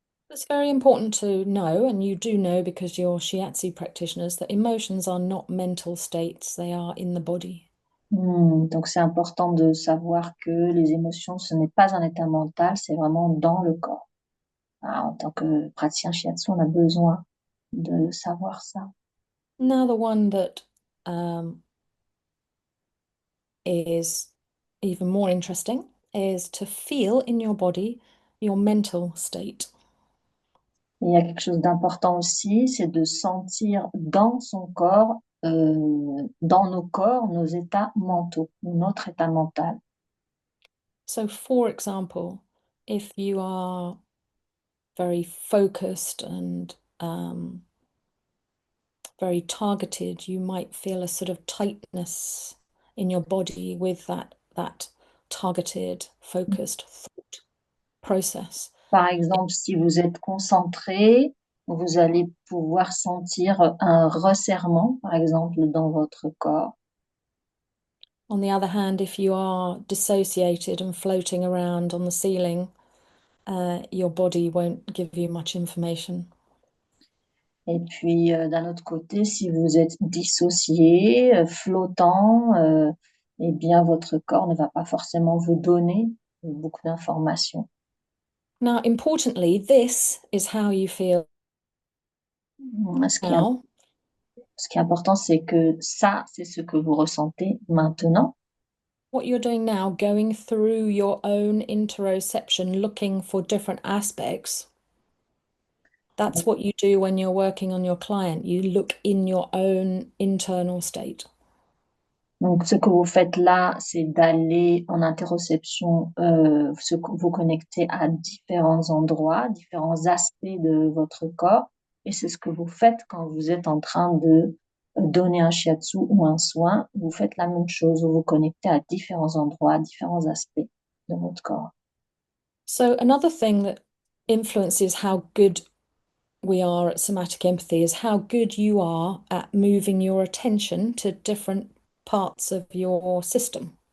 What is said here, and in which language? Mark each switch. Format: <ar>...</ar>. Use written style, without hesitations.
<en>It's very important to know, and you do know because you're shiatsu practitioners, that emotions are not mental states, they are in the body.</en> <fr>Donc c'est important de savoir que les émotions, ce n'est pas un état mental, c'est vraiment dans le corps. En tant que praticien shiatsu, on a besoin de savoir ça.</fr> <en>Now, the one that is even more interesting is to feel in your body your mental state.</en> <fr>Il y a quelque chose d'important aussi, c'est de sentir dans son corps, dans nos corps, nos états mentaux, notre état mental.</fr> <en>So, for example, if you are very focused and very targeted, you might feel a sort of tightness in your body with that targeted, focused thought. process.</en> <fr>Par exemple, si vous êtes concentré, vous allez pouvoir sentir un resserrement, par exemple, dans votre corps.</fr> <en>On the other hand, if you are dissociated and floating around on the ceiling, your body won't give you much information.</en> <fr>Et puis, d'un autre côté, si vous êtes dissocié, flottant, eh bien, votre corps ne va pas forcément vous donner beaucoup d'informations.</fr> <en>Now, importantly, this is how you feel</en> <fr>Ce qui est,</fr> <en>now.</en> <fr>ce qui est important, c'est que ça, c'est ce que vous ressentez maintenant.</fr> <en>What you're doing now, going through your own interoception, looking for different aspects, that's what you do when you're working on your client. You look in your own internal state.</en> <fr>Donc, ce que vous faites là, c'est d'aller en interoception, vous connecter à différents endroits, différents aspects de votre corps. Et c'est ce que vous faites quand vous êtes en train de donner un shiatsu ou un soin. Vous faites la même chose, vous vous connectez à différents endroits, différents aspects de votre corps.</fr> <en>So another thing that influences how good we are at somatic empathy is how good you are at moving your attention to different parts of your system.</en>